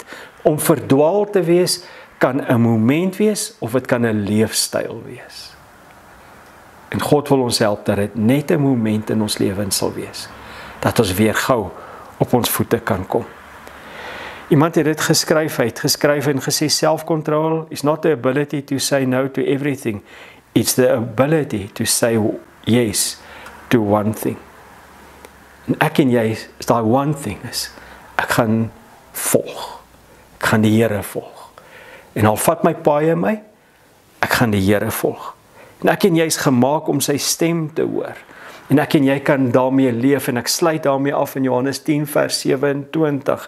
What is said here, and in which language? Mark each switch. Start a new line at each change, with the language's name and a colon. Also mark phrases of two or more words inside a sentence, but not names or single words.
Afrikaans: Om verdwaal te wees, kan 'n moment wees, of dit kan 'n leefstyl wees. En God wil ons help dat dit net 'n moment in ons lewens sal wees. Dat ons weer gou op ons voete kan kom. Iemand het dit geskryf, hy het geskryf en gesê,
English: self-control is not the ability to say no to everything. It's the ability to say yes to one thing.
Afrikaans: En ek en jy, is daai
English: one thing
Afrikaans: is, ek gaan volg. Ek gaan die Here volg. En al vat my paai in my, ek gaan die Here volg. En ek en jy is gemaak om sy stem te hoor. En ek en jy kan daarmee leef, en ek sluit daarmee af in Johannes 10 vers 27.